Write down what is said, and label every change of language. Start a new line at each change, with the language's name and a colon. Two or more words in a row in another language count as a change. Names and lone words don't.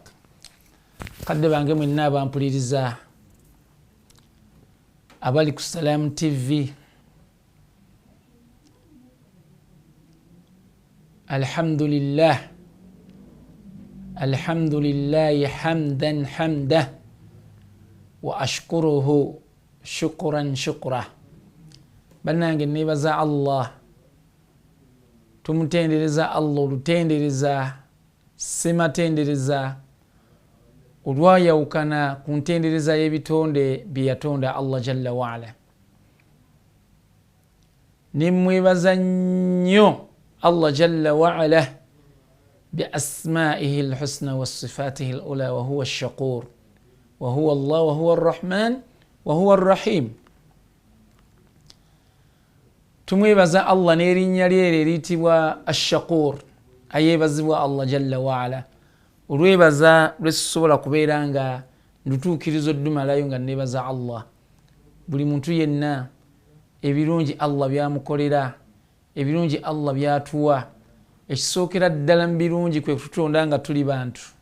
Arabic: قد بانقم النابا امبريزا أبالك السلام TV. الحمد لله حمده وأشكره شكرا.
Ganda: Bannange nebaza Allah, tumutendereza Allah olutendereza sematendereza olwayawukana ku ntendereza y'ebitonde bye yatonda
Arabic: الله جل وعلا.
Ganda: Nimwebaza nnyo
Arabic: الله جل وعلا بأسمائه الحسنى وصفاته العلى وهو الشكور وهو الله وهو الرحمن وهو الرحيم.
Ganda: Tumwebaza Allah n'erinnya lye eriyitibwa ash-shakur, ayebazibwa
Arabic: الله جل وعلا.
Ganda: Olwebaza lwesobola kubeera nga ndutuukirizo ddumalayo nga nebaza Allah. Buli muntu yenna ebirungi Allah byamukolera, ebirungi Allah byatuwa, ekisookera ddala mu birungi kwe kututonda nga tuli bantu.